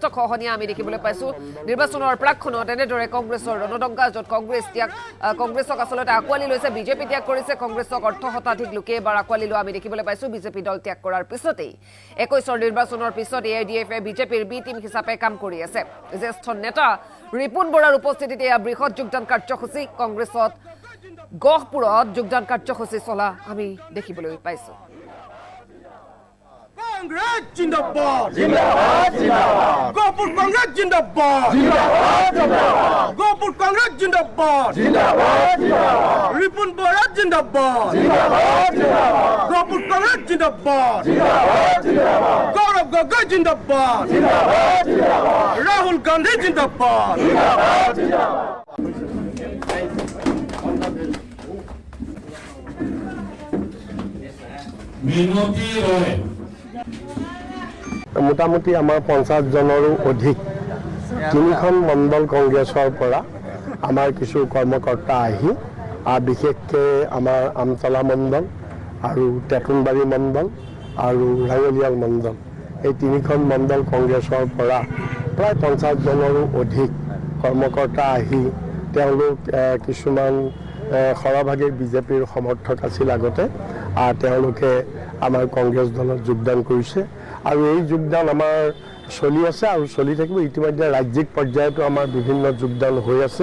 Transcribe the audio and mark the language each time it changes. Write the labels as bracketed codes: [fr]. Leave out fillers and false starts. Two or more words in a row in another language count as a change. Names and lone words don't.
[as] খহনীয়া আমি দেখিবলৈ পাইছো নিৰ্বাচনৰ প্ৰাক্ষণত এনেদৰে কংগ্ৰেছৰ ৰণদংকা য'ত কংগ্ৰেছক আচলতে আঁকোৱালি লৈছে বিজেপি ত্যাগ কৰিছে কংগ্ৰেছক অৰ্ধ শতাধিক লোকে এবাৰ আঁকোৱালি লোৱা আমি দেখিবলৈ পাইছো বিজেপি দল ত্যাগ কৰাৰ পিছতেই 21 নিৰ্বাচনৰ পিছত এআইডিএফে বিজেপিৰ বি টিম হিচাপে কাম কৰি আছে জ্যেষ্ঠ নেতা ৰিপুন বৰাৰ উপস্থিতিতে এয়া বৃহৎ যোগদান কাৰ্যসূচী কংগ্ৰেছত গহপুৰত যোগদান কাৰ্যসূচী চলা আমি দেখিবলৈ পাইছো [hi] कांग्रेस ज़िंदाबाद ज़िंदाबाद ज़िंदाबाद गोपुर कांग्रेस ज़िंदाबाद ज़िंदाबाद ज़िंदाबाद गोपुर कांग्रेस ज़िंदाबाद ज़िंदाबाद ज़िंदाबाद रिपुन बोरा ज़िंदाबाद ज़िंदाबाद ज़िंदाबाद गोपुर कांग्रेस ज़िंदाबाद ज़िंदाबाद ज़िंदाबाद गौरव गोगोई ज़िंदाबाद ज़िंदाबाद ज़िंदाबाद राहुल गांधी ज़िंदाबाद ज़िंदाबाद ज़िंदाबाद Jindabad Jindabad [as] Minoti Roy মোটামুটি আমাৰ 50 জনৰো অধিক তিনিখন মণ্ডল কংগ্ৰেছৰ পৰা আমাৰ কিছু কৰ্মকৰ্তা আহি বিশেষকৈ আমাৰ আমতলা মণ্ডল আৰু তেতুনবাৰী মণ্ডল আৰু ৰাঙলিয়াল মণ্ডল এই তিনিখন মণ্ডল কংগ্ৰেছৰ পৰা প্ৰায় 50 জনৰো অধিক কৰ্মকৰ্তা আহি তেওঁলোক কিছুমান সৰহভাগে বিজেপিৰ সমৰ্থক আছিল আগতে তেওঁলোকে আমাৰ কংগ্ৰেছ দলত যোগদান কৰিছে আৰু এই যোগদান আমাৰ চলি আছে আৰু চলি থাকিব ইতিমধ্যে ৰাজ্যিক পৰ্যায়তো আমাৰ বিভিন্ন যোগদান হৈ আছে